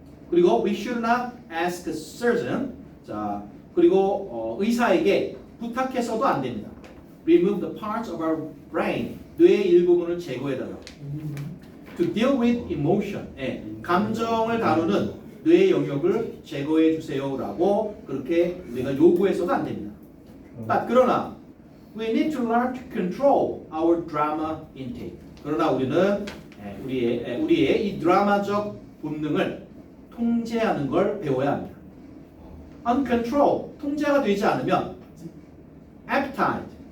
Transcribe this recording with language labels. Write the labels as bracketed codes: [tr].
[ko] 그리고 [en] we should not ask a surgeon. [ko] 자, 그리고 의사에게 부탁해서도 안 됩니다. [en] Remove the parts of our brain. [ko] 뇌의 일부분을 제거해달라. [en] To deal with emotion. [ko] 감정을 다루는 뇌의 영역을 제거해 주세요라고 그렇게 우리가 요구해서도 안 됩니다. 그러나 [en] we need to learn to control our drama intake. [ko] 그러나 우리는 우리의 이 드라마적 본능을 통제하는 걸 배워야 합니다. uncontrol, 통제가 되지 않으면 appetite.